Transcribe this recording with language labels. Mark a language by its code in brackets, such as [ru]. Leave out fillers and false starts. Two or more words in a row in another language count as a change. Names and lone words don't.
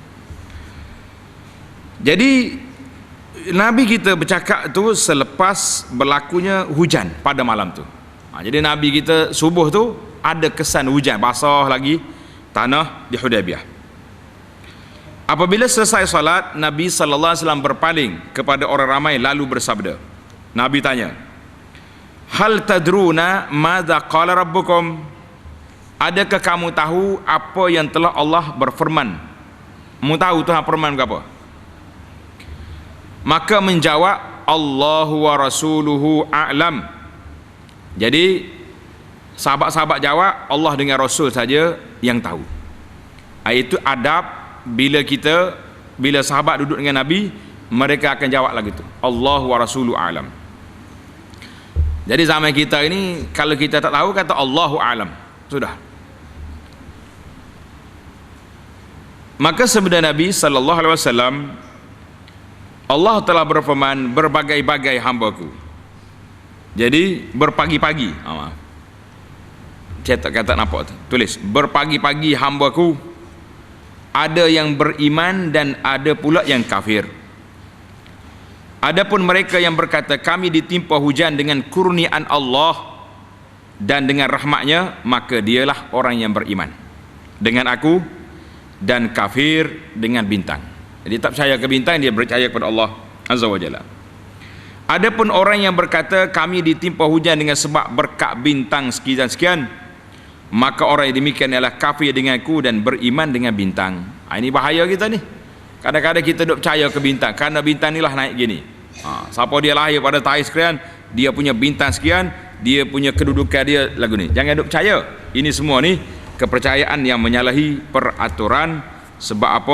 [ms] Jadi Nabi kita bercakap tu selepas berlakunya hujan pada malam tu. Jadi Nabi kita subuh tu ada kesan hujan, basah lagi tanah di Hudaybiyah. Apabila selesai salat, Nabi [ar] صلى الله عليه وسلم [ms] berpaling kepada orang ramai lalu bersabda. Nabi tanya, [ar] هل تدرون ماذا قال ربكم? [ms] Adakah kamu tahu apa yang telah Allah berfirman? Kamu tahu Tuhan firman apa? Maka menjawab, [ar] الله ورسوله أعلم. [ms] Jadi sahabat-sahabat jawab, Allah dengan Rasul saja yang tahu. Itu adab bila sahabat duduk dengan Nabi, mereka akan jawab lagi tu, [ar] الله ورسوله أعلم. [ms] Jadi zaman kita ini kalau kita tak tahu kata [ar] الله أعلم, [ms] sudah. Maka sabda Nabi [ar] صلى الله عليه وسلم, [ms] Allah telah berfirman, berbagai-bagai hamba-Ku. Jadi berpagi-pagi, saya tak kata nampak tu, tulis berpagi-pagi hamba-Ku, ada yang beriman dan ada pula yang kafir. Adapun mereka yang berkata kami ditimpa hujan dengan kurniaan Allah dan dengan rahmatnya, maka dialah orang yang beriman dengan aku, dan kafir dengan bintang. Jadi tak percaya ke bintang, dia percaya kepada Allah [ar] عز وجل. [ms] Adapun orang yang berkata kami ditimpa hujan dengan sebab berkat bintang sekian-sekian, maka orang yang demikian adalah kafir denganku dan beriman dengan bintang. Ini bahaya kita ni. Kadang-kadang kita duk percaya ke bintang kerana bintang ni lah naik gini. Siapa dia lahir pada tarikh sekian, dia punya bintang sekian, dia punya kedudukan dia lagu ni. Jangan duk percaya. Ini semua ni kepercayaan yang menyalahi peraturan. Sebab apa?